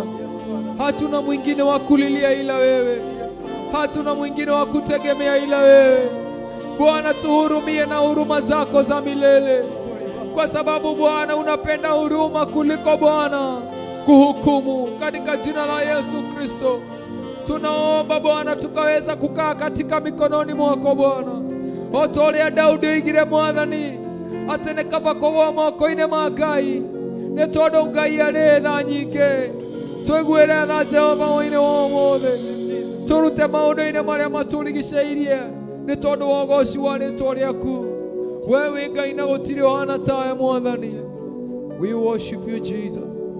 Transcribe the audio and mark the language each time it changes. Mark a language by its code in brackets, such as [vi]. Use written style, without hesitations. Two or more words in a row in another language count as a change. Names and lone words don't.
[sw] Hatuna mwingine wa kulilia ila wewe, hatuna mwingine wa kutegemea ila wewe Bwana. Tuhurumie na huruma zako za milele, kwa sababu Bwana unapenda huruma kuliko Bwana kuhukumu katika jina la Yesu Kristo. Tunaomba Bwana tukaweza kukaa katika mikononi mwako Bwana. [ki] Otoria Daudi oigire Mwathani ati nĩ kaba kũgũa moko-inĩ ma Ngai nĩ tondũ Ngai arĩ tha nyingĩ. Tũiguĩre tha Jehova mũthenya wa ũmũthĩ, tũrute maũndũ-inĩ marĩa matũrigicĩirie nĩ tondũ wa ũgooci wa rĩĩtwa rĩaku. Wee wĩ Ngai na gũtirĩ ũhana tawe Mwathani. [en] We worship you Jesus.